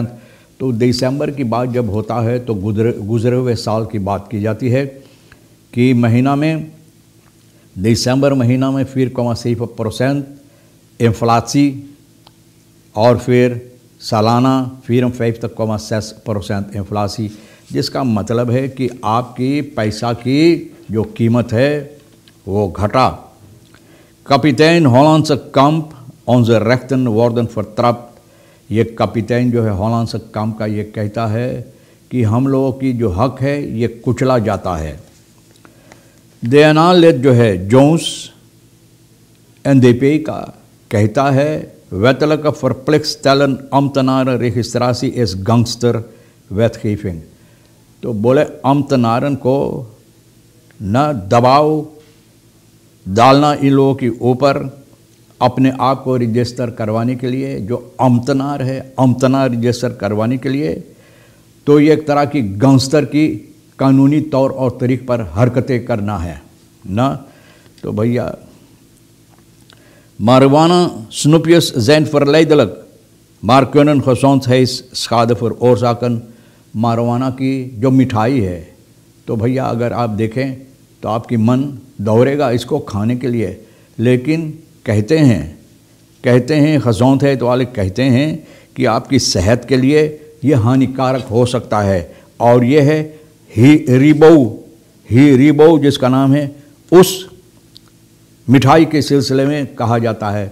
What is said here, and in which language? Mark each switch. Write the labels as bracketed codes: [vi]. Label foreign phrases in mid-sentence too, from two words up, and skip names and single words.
[hns] तो दिसंबर की बात जब होता है तो गुजरे हुए साल की बात की जाती है कि महीना में दिसंबर महीना में 4,7% इन्फ्लासी और फिर सालाना 54,6% इन्फ्लासी, जिसका मतलब है कि आपकी पैसा की जो कीमत है वो घटा। [nl] Kapitein Hollandse Kamp, onze rechten worden vertrapt। [hns] ये कपितान जो है हॉलैंड काम्प का ये कहता है कि हम लोगों की जो हक है ये कुचला जाता है। देनालेट जो है जोन्स NDP का कहता है [nl] wettelijke verplichtstellen ambtenaren registratie is gangster wetgeving। [hns] तो बोले ambtenaren को न दबाव डालना इन लोगों के ऊपर अपने आप को रजिस्टर करवाने के लिए। जो ambtenaar है, ambtenaar रजिस्टर करवाने के लिए तो ये एक तरह की गैंगस्टर की कानूनी तौर और तरीक़ पर हरकतें करना है ना। तो भैया [nl] marijuana snoepjes zijn verleidelijk, maar kunnen gezondheidsschade veroorzaken। [hns] marijuana की जो मिठाई है तो भैया अगर आप देखें तो आपकी मन दौड़ेगा इसको खाने के लिए, लेकिन कहते हैं gezondheid वाले कहते हैं कि आपकी सेहत के लिए ये हानिकारक हो सकता है। और ये है हीरिबो जिसका नाम है उस मिठाई के सिलसिले में कहा जाता है।